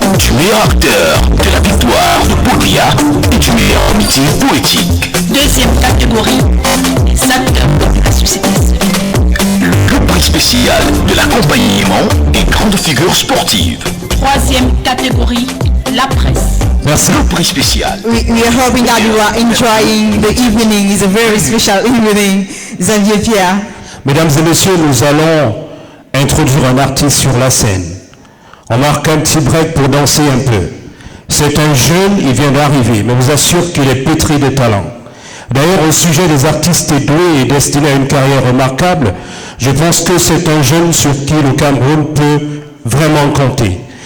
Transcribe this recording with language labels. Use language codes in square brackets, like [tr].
[fr] Du meilleur acteur de la victoire de Paul Biya et du meilleur meeting poétique. Deuxième catégorie, les acteurs de la société civile. Le prix spécial de l'accompagnement des grandes figures sportives. Troisième catégorie, la presse. Merci. Le prix spécial. [en] We are hoping that you are enjoying the evening. It's a very special evening, Xavier Pierre. [fr] Mesdames et messieurs, nous allons introduire un artiste sur la scène. On marque un petit break pour danser un peu. C'est un jeune, il vient d'arriver, mais je vous assure qu'il est pétri de talent. D'ailleurs, au sujet des artistes doués et destinés à une carrière remarquable, je pense que c'est un jeune sur qui le Cameroun peut vraiment compter.